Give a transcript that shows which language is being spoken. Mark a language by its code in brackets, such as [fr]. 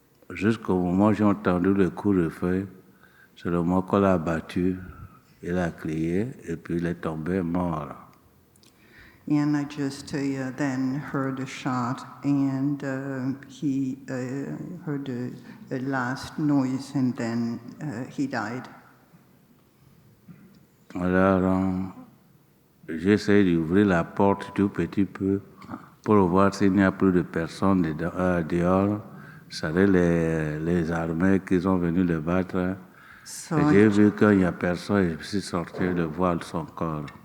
[fr] Jusqu'au moment où j'ai entendu le coup de feu, c'est le moment qu'on l'a battu, il a crié, et puis il est tombé mort. [en] And I just then heard a shot, and he heard a last noise, and then he died. [fr] Alors, j'ai essayé d'ouvrir la porte tout petit peu pour voir s'il n'y a plus de personnes dehors. C'est les armées qui sont venus le battre. [en] So [fr] J'ai vu qu'il n'y a personne et je suis sorti de voir son corps.